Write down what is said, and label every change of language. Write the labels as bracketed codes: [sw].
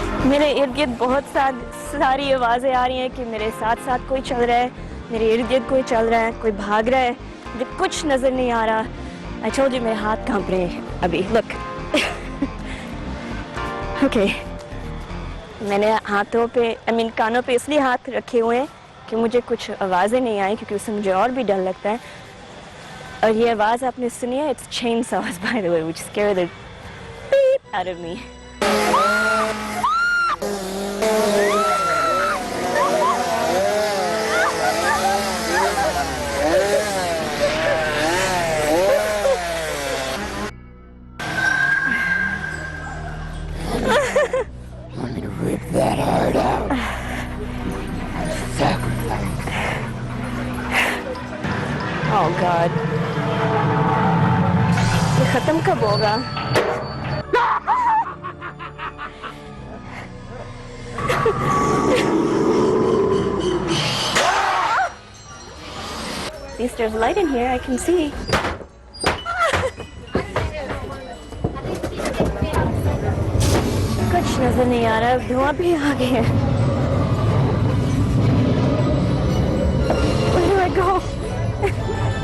[hi] मेरे इर्द गिर्द बहुत सारी आवाज़ें आ रही हैं कि मेरे साथ साथ कोई चल रहा है, मेरे इर्द गिर्द कोई चल रहा है, कोई भाग रहा है, मुझे कुछ नज़र नहीं आ रहा. [en] I told you [hi] मेरे हाथ कांप रहे हैं अभी. [en] Look. Okay. [hi] मैंने हाथों पे, कानों पे इसलिए हाथ रखे हुए हैं कि मुझे कुछ आवाज़ें नहीं आई क्योंकि उससे मुझे और भी डर लगता है. और ये आवाज़ आपने सुनी है? [en] It's chainsaws by the way, which scare the beep out of me. Oh God. [hi] ये खत्म कब होगा? [en] At least there's light in here, I can see. [hi] कुछ नजर नहीं आ रहा, धुआं भी आ गया है। [en] Where do I go?